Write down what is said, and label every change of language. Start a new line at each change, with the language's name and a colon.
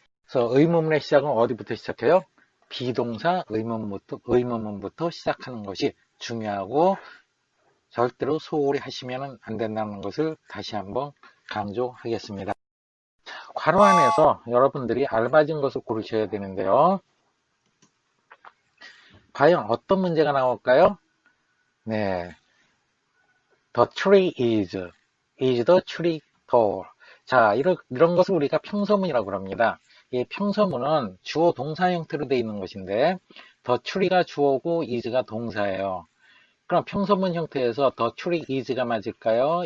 Korean: 그래서 의문문의 시작은 어디부터 시작해요? 비동사 의문문부터 시작하는 것이 중요하고 절대로 소홀히 하시면 안 된다는 것을 다시 한번 강조하겠습니다. 괄호 안에서 여러분들이 알맞은 것을 고르셔야 되는데요. 과연 어떤 문제가 나올까요?
English: 네, The tree is the tree tall.
Korean: 자, 이런 것을 우리가 평서문이라고 합니다. 이 평서문은 주어 동사 형태로 되어 있는 것인데 the tree가 주어고 is가 동사예요. 그럼 평서문 형태에서 the tree is가 맞을까요?